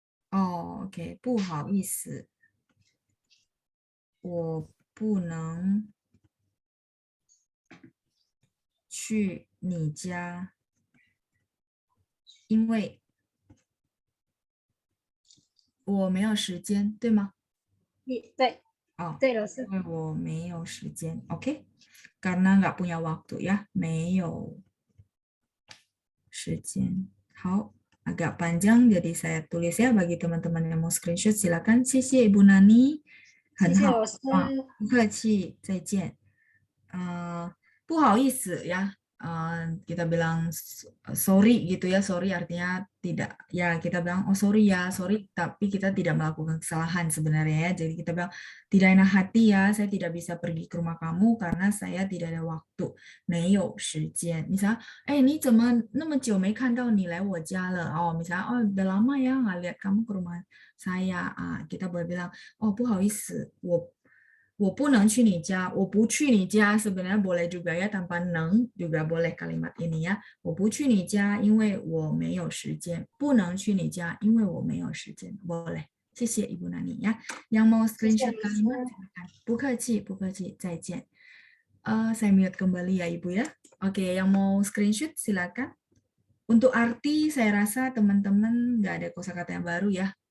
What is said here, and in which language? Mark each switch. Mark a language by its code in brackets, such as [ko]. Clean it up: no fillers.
[zh] OK， 不好意思，我不能去你家，因为我没有时间，对吗？对。对，老师。因为我没有时间 ，OK， [id] karena nggak punya waktu ya， [zh] 没有时间。 [id] 好。Agak panjang, jadi saya tulis ya bagi teman-teman yang mau screenshot. Silakan. [zh] 谢谢 Ibu Nani. 很好。不客气，再见。不好意思 [id] ya. Kita bilang sorry gitu ya. Sorry artinya tidak. Ya kita bilang oh sorry ya, sorry. Tapi kita tidak melakukan kesalahan sebenarnya ya. Jadi kita bilang tidak enak hati ya. Saya tidak bisa pergi ke rumah kamu karena saya tidak ada waktu. [zh] 没有时间. [id] Misalnya, [zh] 你怎么那么久没看到你来我家了? [id] Misalnya, udah lama ya nggak lihat kamu ke rumah saya. Kita boleh bilang, [zh] 不好意思，我不能去你家，我不去你家 [id] sebenarnya boleh juga ya, tanpa 能 juga boleh kalimat ini ya. [zh] 我不去你家，因为我没有时间。不能去你家，因为我没有时间。 [id] boleh. [zh] 谢谢 [id] Ibu Nani ya. Yang mau screenshot kalimat, silakan. [zh] 不客气，不客气，再见。 [id] Saya mute kembali ya Ibu ya. Oke, yang mau screenshot silakan. Untuk arti saya rasa teman-teman nggak ada kosakata yang baru ya.